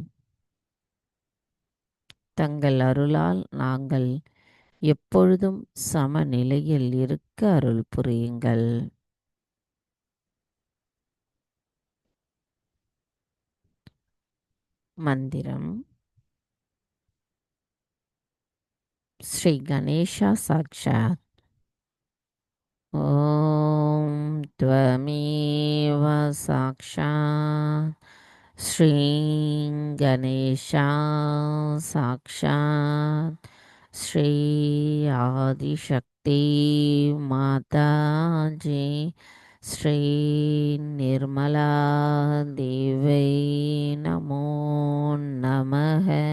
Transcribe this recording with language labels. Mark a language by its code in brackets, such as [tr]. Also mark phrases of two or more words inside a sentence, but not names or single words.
[ta] தங்கள் அருளால் நாங்கள் எப்பொழுதும் சமநிலையில் இருக்க அருள் புரியுங்கள். மந்திரம். [sa] श्री गणेश साक्षात्। ॐ त्वमेव साक्षात् श्री गणेश साक्षात् श्री आदिशक्ति माता जी श्री निर्मला देवै नमो नमः।